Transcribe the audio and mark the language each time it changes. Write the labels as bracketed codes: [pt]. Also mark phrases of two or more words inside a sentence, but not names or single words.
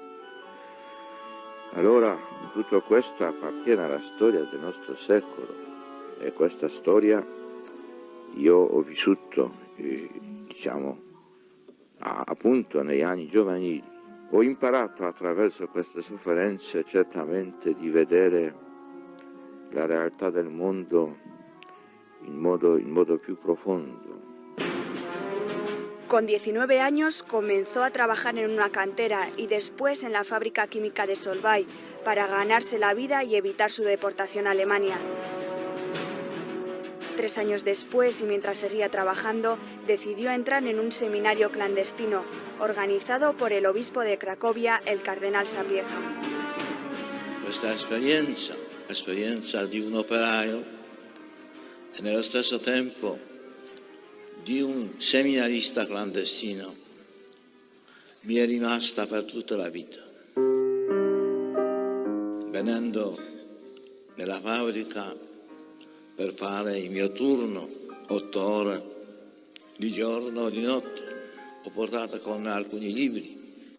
[it] Allora tutto questo appartiene alla storia del nostro secolo e questa storia io ho vissuto, appunto negli anni giovanili. Ho imparato attraverso queste sofferenze certamente di vedere la realtà del mondo in modo più profondo. [es] Con 19 años comenzó a trabajar en una cantera y después en la fábrica química de Solvay para ganarse la vida y evitar su deportación a Alemania. 3 años después, y mientras seguía trabajando, decidió entrar en un seminario clandestino organizado por el obispo de Cracovia, el cardenal Sapiega. [it] Questa esperienza di un operaio e nello stesso tempo di un seminarista clandestino mi è rimasta per tutta la vita. Venendo nella fabbrica per fare il mio turno, 8 ore di giorno o di notte, ho portato con me alcuni libri.